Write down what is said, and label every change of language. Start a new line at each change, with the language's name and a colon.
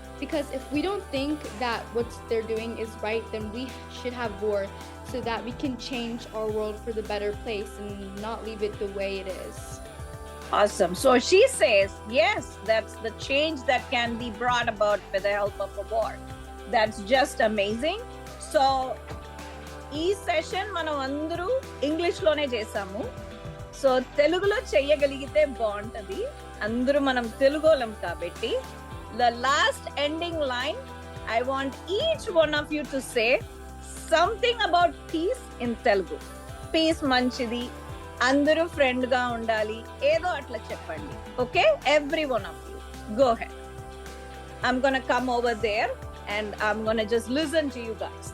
English: Because if we don't think that what they're doing is right, then we should have war so that we can change our world for the better place and not leave it the way it is. Awesome. So she says, yes, that's the change that can be brought about with the help of a war. That's just amazing.
Telugu: So ఈ session మనం అందరూ English లోనే చేసాము. So తెలుగులో చెయ్యగలిగితే బాగుంటది. అందరూ మనం తెలుగోళం కాబట్టి
English: the last ending line, I want each one of you to say something about peace in Telugu.
Telugu: Peace మంచిది, అందరూ ఫ్రెండ్ గా ఉండాలి, ఏదో అట్లా చెప్పండి.
English: Okay, every one of you, go ahead. I'm gonna come over there and I'm gonna just listen to you guys.